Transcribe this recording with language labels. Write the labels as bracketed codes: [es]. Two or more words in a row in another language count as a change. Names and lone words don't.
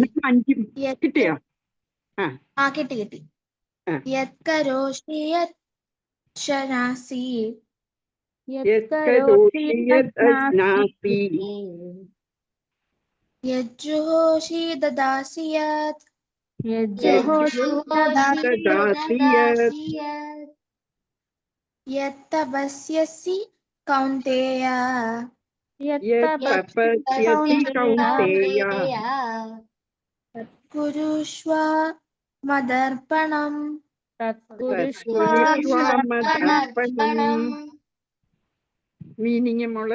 [ml] കിട്ടിയോ? [sa] കിട്ടി. യത് കരോഷി യദ്ദശ്നാസി യജ്ജുഹോഷി ദദാസി യത് യത് തപസ്യസി കൗന്തേയ കുരുഷ്വ മദർപ്പണം. [ml] മീനിങ് മോള്: